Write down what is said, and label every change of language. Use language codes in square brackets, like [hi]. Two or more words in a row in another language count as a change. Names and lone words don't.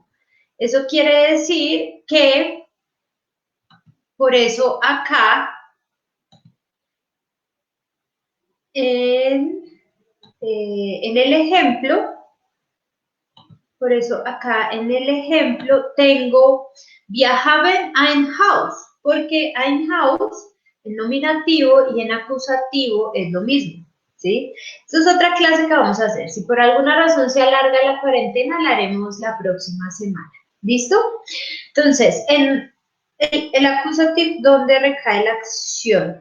[es] Eso quiere decir que, por eso acá, en el ejemplo, por eso acá en el ejemplo tengo [de] wir haben ein Haus, [es] porque [de] ein Haus [es] en nominativo y en acusativo es lo mismo, ¿sí? Esta es otra clase que vamos a hacer. Si por alguna razón se alarga la cuarentena, la haremos la próxima semana. ¿Listo? Entonces, en el acusativo, ¿dónde recae la acción?